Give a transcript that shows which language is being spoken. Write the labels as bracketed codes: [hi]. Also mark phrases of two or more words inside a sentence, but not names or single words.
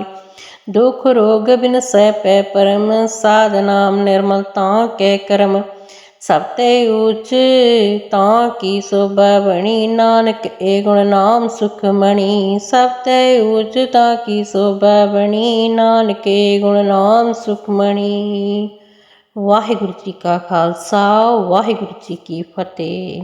[hi] दुख रोग बिन सै पै परम, साध नाम निर्मल ताके करम। सब ते ऊच ताकी शोभा बणी, नानक ए गुण नाम सुखमणि। सब ते ऊच ताकी शोभा बणी, नानक ए गुण नाम सुखमणि। वाहिगुरु जी का खालसा, वाहिगुरु जी की फतेह।